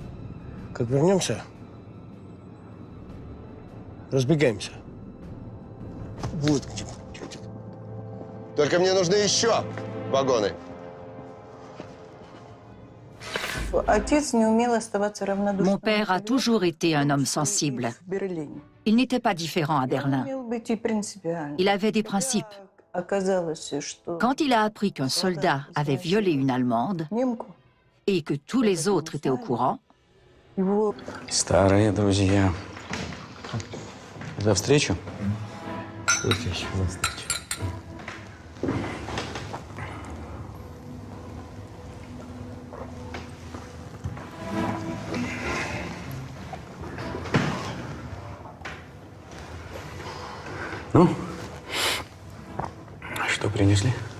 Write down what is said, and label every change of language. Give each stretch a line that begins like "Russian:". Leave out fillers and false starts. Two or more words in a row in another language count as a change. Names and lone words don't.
Russian: Как вернемся, разбегаемся. Вот где. Только мне нужны еще вагоны. Отец не умел оставаться равнодушным.
French: Mon père a toujours été un homme sensible. Il n'était pas différent à Berlin. Il avait des principes. Quand il a appris qu'un soldat avait violé une Allemande et que tous les autres étaient au courant,
Russian: Старые друзья. За встречу? За встречу. Ну, что принесли?